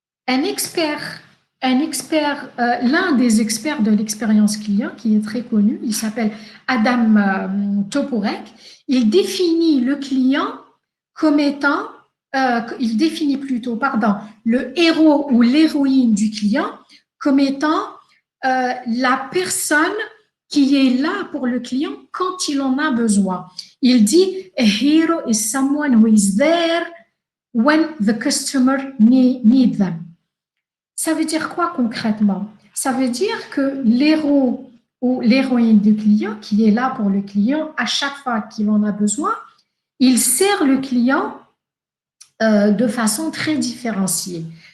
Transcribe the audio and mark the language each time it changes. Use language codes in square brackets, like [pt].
[fr] un expert, l'un des experts de l'expérience client qui est très connu, il s'appelle Adam Toporek, il définit le client comme étant, il définit plutôt, pardon, le héros ou l'héroïne du client comme étant la personne qui est là pour le client quand il en a besoin. Il dit, [en] a hero is someone who is there when the customer need them. [fr] Ça veut dire quoi concrètement? Ça veut dire que l'héros ou l'héroïne du client, qui est là pour le client à chaque fois qu'il en a besoin, il sert le client de façon très différenciée.